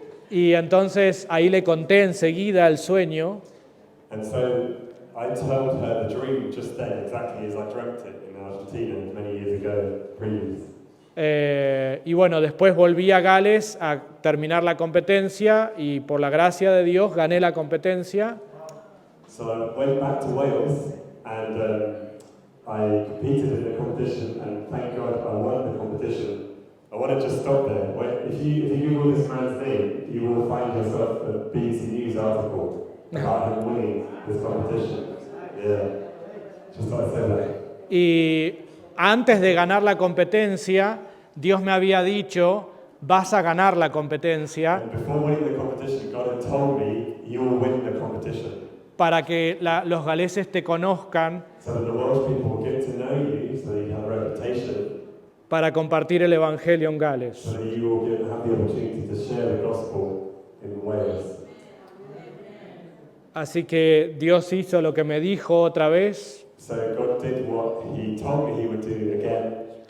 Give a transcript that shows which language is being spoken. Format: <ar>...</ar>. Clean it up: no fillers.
<es>Y entonces ahí le conté enseguida el sueño.</es> <en>And so I told her the dream just then, exactly as I dreamt it in Argentina many years ago, previous.</en> <es>Y bueno, después volví a Gales a terminar la competencia y por la gracia de Dios gané la competencia.</es> <en>So I went back to Wales and I competed in the competition, and thank God I won the competition. I want to just stop there. If you Google this man's name, you will find yourself a BBC News article about him winning this competition. Yeah, just thought I'd say that.</en> <es>Y antes de ganar la competencia, Dios me había dicho, vas a ganar la competencia</es> <en>And before winning the competition, God had told me, you will win the competition.</en> <es>para que los galeses te conozcan,</es> <en>So that the Welsh people will get to know you, so that you have a reputation,</en> <es>para compartir el Evangelio en Gales.</es> <en>so that you will have the opportunity to share the gospel in Wales.</en> <es>Así que Dios hizo lo que me dijo otra vez.</es> <en>So God did what He told me He would do again.</en>